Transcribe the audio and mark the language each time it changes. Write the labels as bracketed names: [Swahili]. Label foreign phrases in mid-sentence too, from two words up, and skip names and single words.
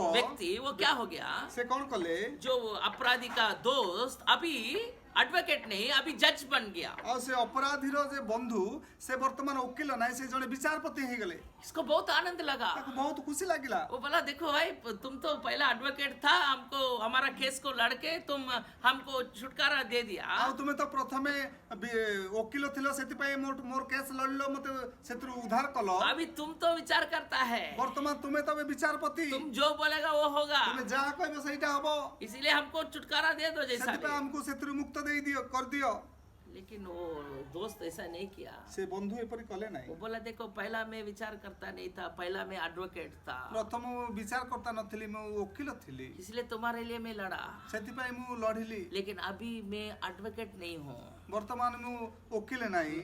[Hindi] व्यक्ति वो क्या हो गया? [Odia] ସେ କଣ କଲେ [Hindi] जो अपराधी का दोस्त अभी एडवोकेट नहीं, अभी जज बन गया. [Odia] ଆଉ ସେ ଅପରାଧୀର ଯେ ବନ୍ଧୁ ସେ ବର୍ତ୍ତମାନ ଓକିଲ ନାହିଁ ସେ ଜଣେ ବିଚାରପତି ହେଇଗଲେ [Hindi] इसको बहुत आनंद लगा. [Odia] ତାକୁ ବହୁତ ଖୁସି ଲାଗିଲା [Hindi] वो बोला देखो भाई तुम तो पहला एडवोकेट था, हमको हमारा केस को लड़के तुम हमको छुटकारा दे दिया. [Odia] ଆଉ ତୁମେ ତ ପ୍ରଥମେ ଓକିଲ ଥିଲ ସେଥିପାଇଁ ମୋର କେସ୍ ଲଢିଲ ମତେ ସେଥିରୁ ଉଦ୍ଧାର କଲ [Hindi] अभी तुम तो विचार करता है, [Odia] ବର୍ତ୍ତମାନ ତୁମେ ତ ଏବେ ବିଚାରପତି [Hindi] तुम जो बोलेगा वो होगा, [Odia] ତୁମେ ଯାହା କହିବ ସେଇଟା ହବ [Hindi] इसीलिए हमको छुटकारा दे दो जैसा [Odia] ସେଥିପାଇଁ [Hindi] भी. [Odia] ଆମକୁ ସେଥିରୁ ମୁକ୍ତ ଦେଇଦିଅ କରିଦିଅ [Hindi] लेकिन वो दोस्त ऐसा नहीं किया। [Odia] ସେ ବନ୍ଧୁ ଏପରି କଲେ ନାହିଁ। [Hindi] वो बोला देखो पहला मैं विचार करता नहीं था, पहला मैं एडवोकेट था, [Odia] ପ୍ରଥମ ବିଚାର କର୍ତ୍ତା ନଥିଲି ମୁଁ ଓକିଲ ଥିଲି, [Hindi] इसलिए तुम्हारे लिए मैं लड़ा, [Odia] ସେଥି ପାଇଁ ମୁଁ ଲଢିଲି। [Hindi] लेकिन अभी मैं एडवोकेट नहीं हूँ, [Odia] ବର୍ତ୍ତମାନ ମୁଁ ଓକିଲ ନାହିଁ।